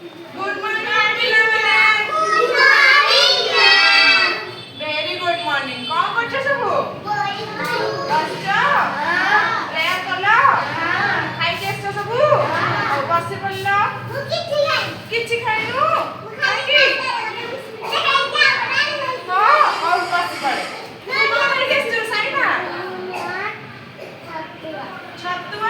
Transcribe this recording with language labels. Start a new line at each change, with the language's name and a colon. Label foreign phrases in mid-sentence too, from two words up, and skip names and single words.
English: Good morning ପିଲାମାନେ। Good morning ma'am। Very good morning।
Odia: କଣ କରୁଛ ସବୁ? ବସିଛ? ପ୍ରେୟାର କଲ? ଖାଇକି ଆସିଛ ସବୁ? ଆଉ ବସି ପଡ଼ିଲ? କିଛି ଖାଇନୁ? କାହିଁକି? ହଁ ହଉ ବସି ପଡ଼େ। କଣ ଖାଇକି ଆସିଛୁ ସାଇନା? ଛତୁଆ?